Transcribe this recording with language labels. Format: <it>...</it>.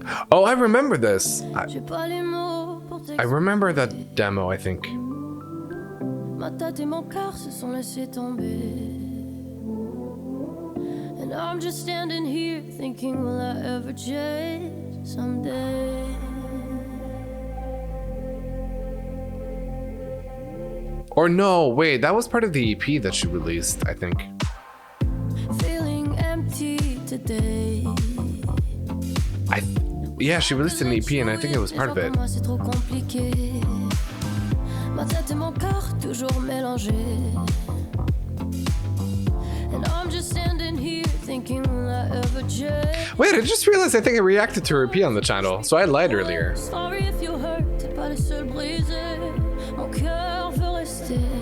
<en>Oh, I remember this. I remember that demo, I think.</en> <fr>Ma tête et mon cœur se sont laissés tomber.</fr> <en>And I'm just standing here thinking, will I ever change someday? Or no, wait, that was part of the EP that she released, I think. Feeling empty today. Yeah, she released an EP and I think it was part of it.</en> <fr>C'est trop compliqué. Ma tête et mon cœur toujours mélangés.</fr> <en>And I'm just standing here thinking, will I ever change? Wait, I just realized I think I reacted to her EP on the channel, so I lied earlier. Sorry if you hurt,</en> <fr>t'es pas les seuls brisés. Mon cœur veut rester.</fr>